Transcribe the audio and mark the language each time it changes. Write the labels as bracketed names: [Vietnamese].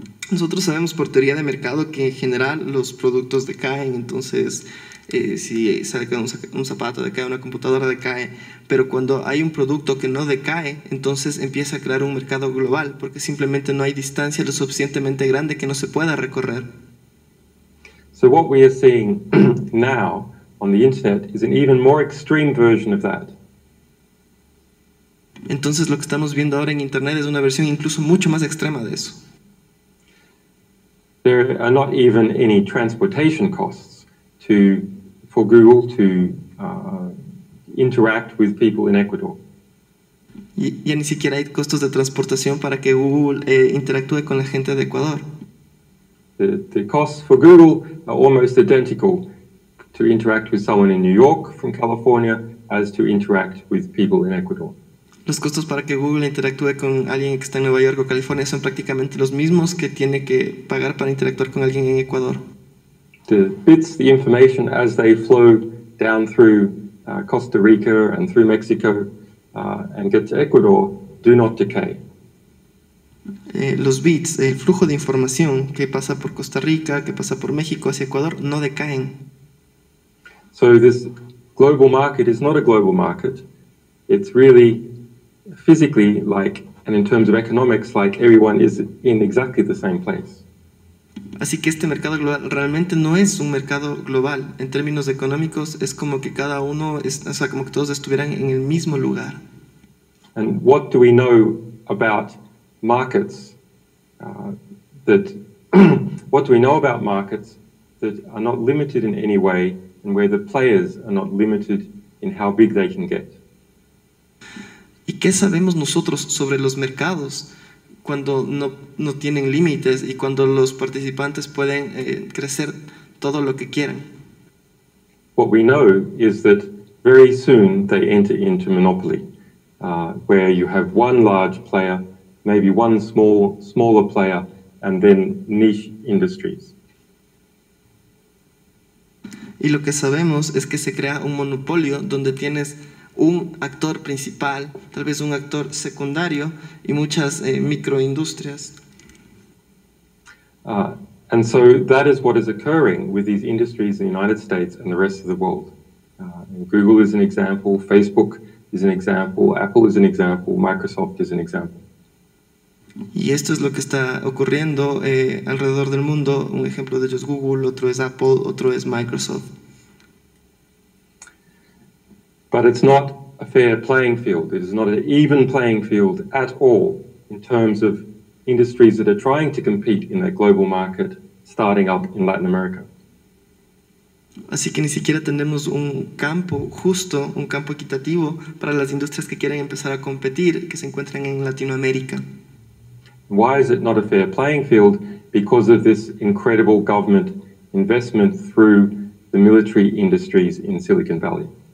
[Spanish] Nosotros sabemos por teoría de mercado que en general los productos decaen, entonces si sale un zapato decae, una computadora decae, pero cuando hay un producto que no decae, entonces empieza a crear un mercado global, porque simplemente no hay distancia lo suficientemente grande que no se pueda recorrer. [English] So what we are seeing now on the internet is an even more extreme version of that. [Spanish] Entonces lo que estamos viendo ahora en internet es una versión incluso mucho más extrema de eso. [English] There are not even any transportation costs for Google to interact with people in Ecuador. [Spanish] Y ya ni siquiera hay costos de transportación para que Google interactúe con la gente de Ecuador. [English] The costs for Google are almost identical to interact with someone in New York from California as to interact with people in Ecuador. [Spanish] Los costos para que Google interactúe con alguien que está en Nueva York o California son prácticamente los mismos que tiene que pagar para interactuar con alguien en Ecuador. [English] The bits, the information as they flow down through Costa Rica and through Mexico and get to Ecuador do not decay. [Spanish] los bits, el flujo de información que pasa por Costa Rica, que pasa por México hacia Ecuador, no decaen. [English] So this global market is not a global market. It's really physically like, and in terms of economics, like everyone is in exactly the same place. [Spanish] Así que este mercado global realmente no es un mercado global. En términos económicos es como que cada uno, o sea, como que todos estuvieran en el mismo lugar. [English] And what do we know about markets what do we know about markets that are not limited in any way and where the players are not limited in how big they can get? [Spanish] ¿Y qué sabemos nosotros sobre los mercados cuando no tienen límites y cuando los participantes pueden crecer todo lo que quieran? [English] What we know is that very soon they enter into monopoly, where you have one large player, maybe one smaller player, and then niche industries. [Spanish] Y lo que sabemos es que se crea un monopolio donde tienes un actor principal, tal vez un actor secundario y muchas microindustrias. [English] And so that is what is occurring with these industries in the United States and the rest of the world. And Google is an example, Facebook is an example, Apple is an example, Microsoft is an example. [Spanish] Y esto es lo que está ocurriendo alrededor del mundo. Un ejemplo de ello es Google, otro es Apple, otro es Microsoft. [English] But it's not a fair playing field. It is not an even playing field at all in terms of industries that are trying to compete in that global market starting up in Latin America. [Spanish] Así que ni siquiera tenemos un campo justo, un campo equitativo para las industrias que quieren empezar a competir, que se encuentran en Latinoamérica. [English] Why is it not a fair playing field? Because of this incredible government investment through the military industries in Silicon Valley.